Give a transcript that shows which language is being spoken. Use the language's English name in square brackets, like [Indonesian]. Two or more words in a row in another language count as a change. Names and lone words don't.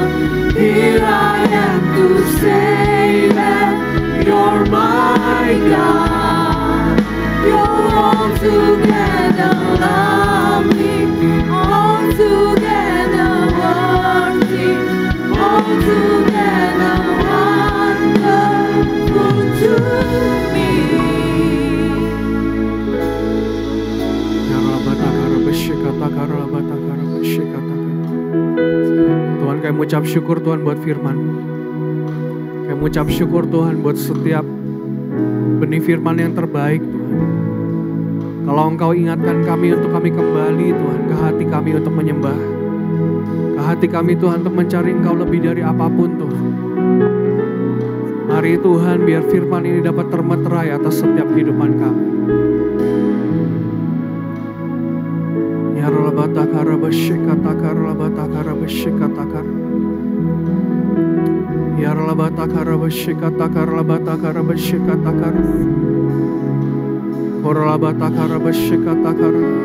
[English] Here I am to say that You're my God. You're altogether lovely, altogether worthy, altogether wonderful to me. [Indonesian] Tuhan, kami mengucap syukur Tuhan buat firman-Mu. Kami mengucap syukur Tuhan buat setiap benih firman yang terbaik Tuhan. Kalau Engkau ingatkan kami untuk kami kembali Tuhan ke hati kami untuk menyembah. Ke hati kami Tuhan untuk mencari Engkau lebih dari apapun Tuhan. Mari Tuhan biar firman ini dapat termeterai atas setiap kehidupan kami. Ya Rabatakara Bashikatakara Rabatakara Bashikatakara. Ya Rabatakara Bashikatakara Rabatakara Bashikatakara. Orabatakara Bashikatakara.